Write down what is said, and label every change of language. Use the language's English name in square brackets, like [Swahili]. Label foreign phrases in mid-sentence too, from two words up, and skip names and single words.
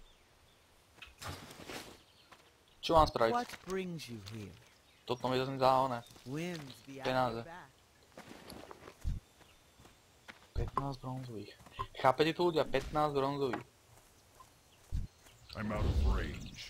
[Slovak] Čo mám spraviť? [English] What brings you here? [Slovak] Toto mi zase dá one. [English] When's the [Slovak] Peniaze. [English] back? [Slovak] 15 bronzových. Chápete to ľudia? 15 bronzových. [English] I'm out of range.